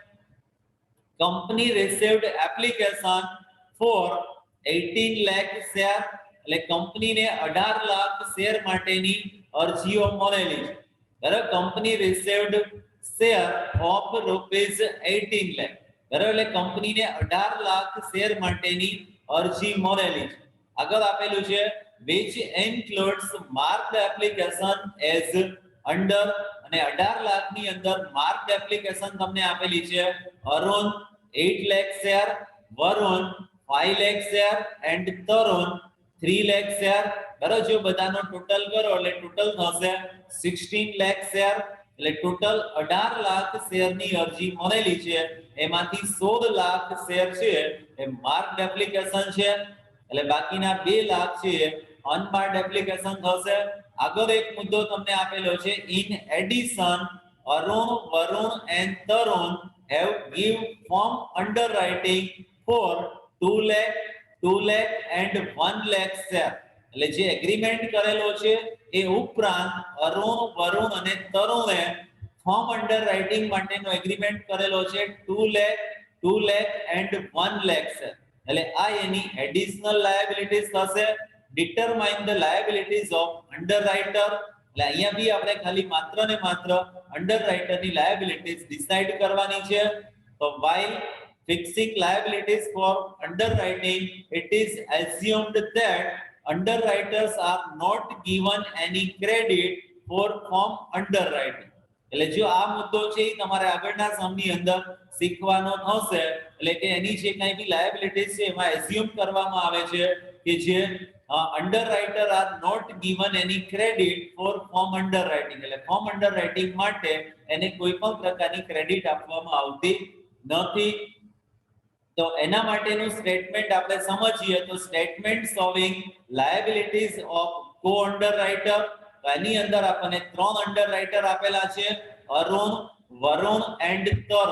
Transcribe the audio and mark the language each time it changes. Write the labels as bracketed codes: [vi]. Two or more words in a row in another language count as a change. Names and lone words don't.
[en] company received application for [gu] 18 લાખ શેર એટલે કંપનીને 18 લાખ શેર માટેની અરજીઓ મળેલી છે બરાબર [en] company received share of rupees [gu] 18 લાખ બરાબર એટલે કંપનીને 18 લાખ શેર માટેની અરજી મળેલી છે આગળ આપેલું છે [en] which includes marked application as under [gu] અને 18 લાખ ની અંદર [en] marked application [gu] તમને આપેલી છે અરુણ 8 લાખ શેર વરુણ 5 લાખ શેર and તરુણ 3 લાખ શેર બરાબર જો બધાનો ટોટલ કરો એટલે ટોટલ થશે 16 લાખ શેર એટલે ટોટલ 18 લાખ શેરની અરજી મળેલી છે એમાંથી 16 લાખ શેર છે એ [en] marked application [gu] છે એટલે બાકીના 2 લાખ છે [en] unmarked application [gu] થશે આગળ એક મુદ્દો તમને આપેલો છે [en] In addition Arun Varun and Tarun have give firm underwriting for 2 lakh and 1 lakh [gu] શેર એટલે જે એગ્રીમેન્ટ કરેલો છે એ ઉપરાંત અરુણ વરુણ અને તરુણે [en] firm underwriting [gu] માટેનો એગ્રીમેન્ટ કરેલો છે [en] 2 lakh and 1 lakh [gu] શેર એટલે આ એની [en] additional liabilities [gu] થશે [en] determine the liabilities of underwriter. [gu] એટલે અહીંયા બી આપણે ખાલી માત્ર ને માત્ર underwriter ની liabilities decide કરવાની છે. તો [en] while fixing liabilities for underwriting, it is assumed that underwriters are not given any credit for firm underwriting. [gu] એટલે જો આ મુદ્દો છે એ તમારે આગળના સમની અંદર શીખવાનો થશે. એટલે કે એની જે કંઈ બી લાયબિલિટીઝ છે એમાં એઝ્યુમ કરવામાં આવે છે કે જે [en] underwriter are not given any credit for firm underwriting. [gu] એટલે [en] firm underwriting [gu] માટે એને કોઈ પણ પ્રકારની ક્રેડિટ આપવામાં આવતી નથી. તો એના માટેનું સ્ટેટમેન્ટ આપણે સમજીએ તો [en] statement showing liabilities of co underwriter. [gu] તો એની અંદર આપણને ત્રણ અંડરરાઇટર આપેલા છે, અરુણ, વરુણ એન્ડ તરુણ.